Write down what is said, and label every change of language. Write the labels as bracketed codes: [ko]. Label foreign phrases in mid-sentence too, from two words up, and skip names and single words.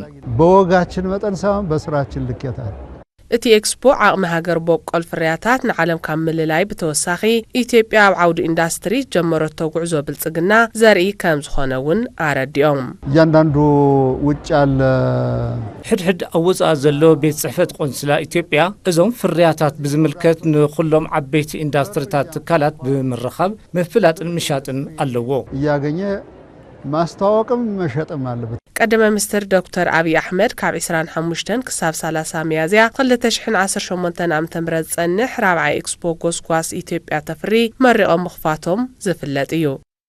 [am] በወጋችን መጠን ሳይሆን በስራችን ልኬታ [ti] እቲ ኤክስፖ ዓቕሚ ሃገር በቆል ፍርያታት ንዓለም ካብ ምልላይ ብተወሳኺ ኢትዮጵያ ኣብ ዓውዲ ኢንዱስትሪ ጀመረቶ ጉዕዞ ብልጽግና ዘርኢ ከም ዝኾነ እውን ኣረዲኦም። [am] እያንዳንዱ ውጭ ያለ [ti] ሕድሕድ ኣብ ወጻኢ ዘሎ ቤት ጽሕፈት ቆንስላ ኢትዮጵያ እዞም ፍርያታት ብዝምልከት ንኹሎም ዓበይቲ ኢንዱስትሪታት ትካላት ብምርኻብ ምፍላጥን ምሻጥን ኣለዎ። [am] እያገኘ ማስተዋወቅም መሸጥም አለበት። [ti] ቀደመ ሚኒስትር ዶክተር አብይ አሕመድ ካብ 25 ክሳብ 30 ሚያዝያ 2018 ዓ.ም ጸንሕ ራብዓይ ኤክስፖ ጎስጓስ ኢትዮጵያ ተፈሪ መሪቖም ምኽፋቶም ዝፍለጥ እዩ።